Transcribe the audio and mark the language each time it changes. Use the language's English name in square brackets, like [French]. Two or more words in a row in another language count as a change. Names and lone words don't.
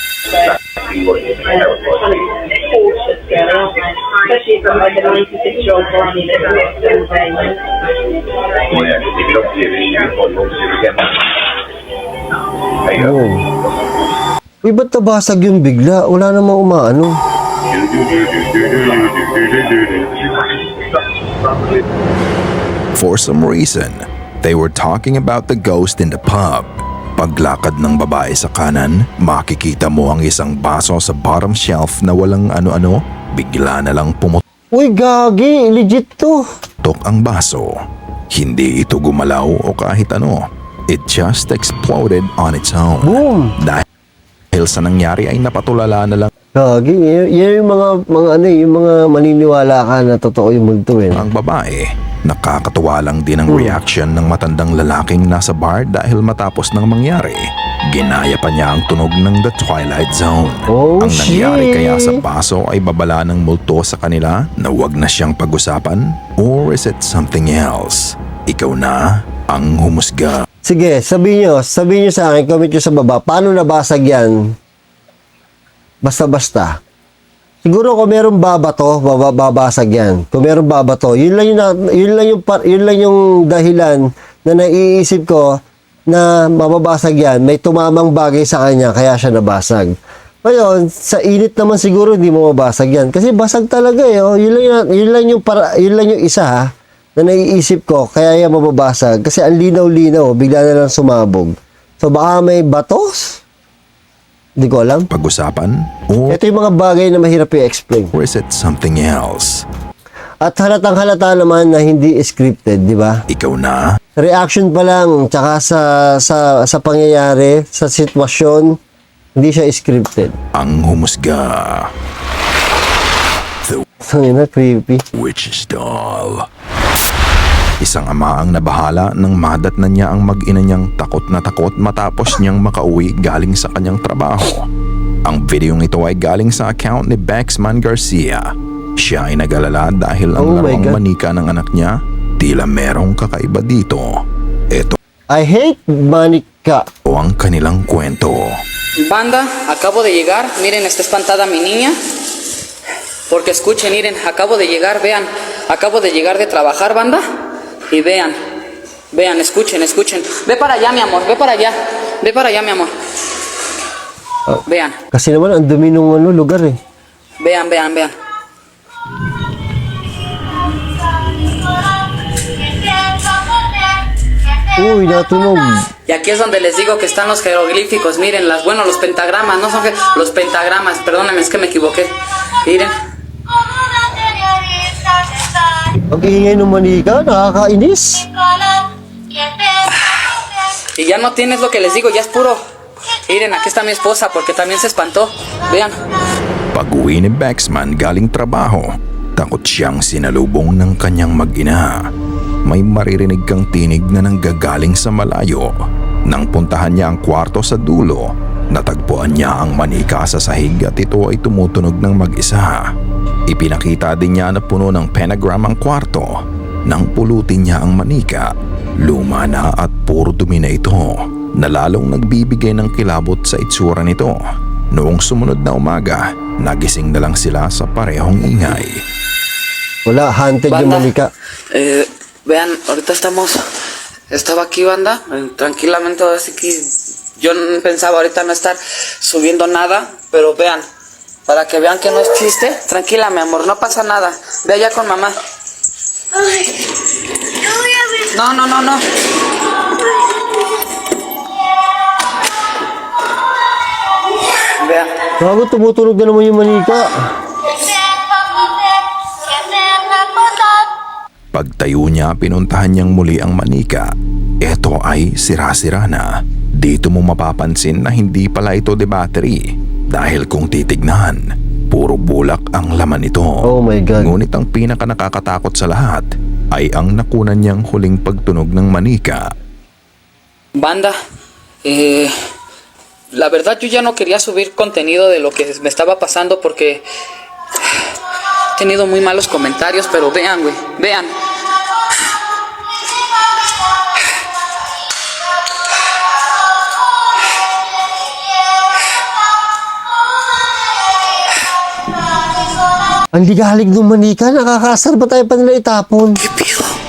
[Filipino] Oh. Uy, ba't nabasag yung bigla? Wala namang umaano. [English] For some reason, they were talking about the ghost in the pub. [Filipino] Paglakad ng babae sa kanan, makikita mo ang isang baso sa [English] bottom shelf [Filipino] na walang ano-ano, bigla na lang pumutok Uy, gagi. Legit to. ang baso. Hindi ito gumalaw o kahit ano. [English] It just exploded on its own. Boom. [Filipino] Dahil sa nangyari ay napatulala na lang Gagi. Yan yung yung mga maniniwala ka na totoo yung multo eh. ang babae. Nakakatuwa lang din ang reaction ng matandang lalaking nasa bar dahil matapos ng mangyari. Ginaya pa niya ang tunog ng The Twilight Zone. Oh, ang nangyari [English] shit. [Filipino] kaya sa baso ay babala ng multo sa kanila na wag na siyang pag-usapan? [English] Or is it something else? [Filipino] Ikaw na ang humusga. Sige, sabihin nyo sa akin, comment nyo sa baba, paano nabasag yan? Basta-basta. Siguro kung merong babato, babasag yan. Kung merong babato, yun lang yung dahilan na naiisip ko na mababasag yan. May tumamang bagay sa kanya, kaya siya nabasag. Ngayon, sa init naman siguro hindi mo mabasag yan. Kasi basag talaga eh. Oh. Yun lang yung isa ha, na naiisip ko, kaya yan mababasag. Kasi ang linaw-linaw, bigla na lang sumabog. So baka may batos? Hindi ko alam. Pag-usapan? Or Ito yung mga bagay na mahirap i-explain. [English] is it something else? [Filipino] At halatang-halata naman na hindi scripted, di ba? Ikaw na Reaction pa lang, tsaka sa pangyayari, sa sitwasyon, hindi siya scripted. ang humusga. The Ang ina, creepy. Witch's Doll. Isang ama ang nabahala nang madatnan niya ang mag-ina niyang takot na takot matapos niyang makauwi galing sa kanyang trabaho. Ang videong ito ay galing sa account ni Bexman Garcia. Siya ay nag-alala dahil ang [English] Oh my [Filipino] laruang [English] God. [Filipino] manika ng anak niya tila merong kakaiba dito. Ito [English] I hate manika. [Filipino] ang kanilang kwento. [Spanish] Banda, acabo de llegar, miren, está espantada mi niña. Porque escuchen, miren, acabo de llegar, vean, acabo de llegar de trabajar, banda. Y vean, escuchen. Ve para allá, mi amor, ve para allá, mi amor. Vean, [Filipino] Kasi naman, ang dumi ng lugar eh. [Spanish] vean. [Filipino] Uy, natunog. [Spanish] Y aquí es donde les digo que están los jeroglíficos, miren, los pentagramas, no son los pentagramas, perdónenme, es que me equivoqué. Miren. [Filipino] Ang ingay ng manika, nakakainis. [Spanish] Y ya no tienes lo que les digo, ya es puro. Miren, aquí está mi esposa porque también se espantó. Vean. [Filipino] Pag-uwi ni Bexman galing trabaho, takot siyang sinalubong ng kanyang mag-ina. May maririnig kang tinig na nanggagaling sa malayo. Nang puntahan niya ang kwarto sa dulo, natagpuan niya ang manika sa sahig at ito ay tumutunog ng mag-isa. Ipinakita din niya na puno ng pentagram ang kwarto. Nang pulutin niya ang manika, luma na at puro dumi na ito, na lalong nagbibigay ng kilabot sa itsura nito. Noong sumunod na umaga, nagising na lang sila sa parehong ingay. Wala, haunted yung [Spanish] Banda, [Filipino] manika. [Spanish] Vean, ahorita estaba aquí, banda, tranquilamente, así que yo pensaba ahorita no estar subiendo nada, pero vean, para que vean que no es chiste, tranquila, mi amor, no pasa nada, ve allá con mamá. Ay, no voy a ver. No. Vean. [Filipino] Gago, tumutunog na naman yung manika. Pagtayo niya, pinuntahan niyang muli ang manika. Ito ay sira-sira na. Dito mo mapapansin na hindi pala ito de battery. Dahil kung titignan, puro bulak ang laman nito. [English] Oh my God. [Filipino] Ngunit ang pinaka nakakatakot sa lahat ay ang nakunan niyang huling pagtunog ng manika. [Spanish] Banda, la verdad yo ya no quería subir contenido de lo que me estaba pasando porque he tenido muy malos comentarios, pero vean, güey, vean. [Filipino] Ang ligalig ng manika, nakakasar ba tayo pa nila itapon? [Spanish] ¿Qué pido?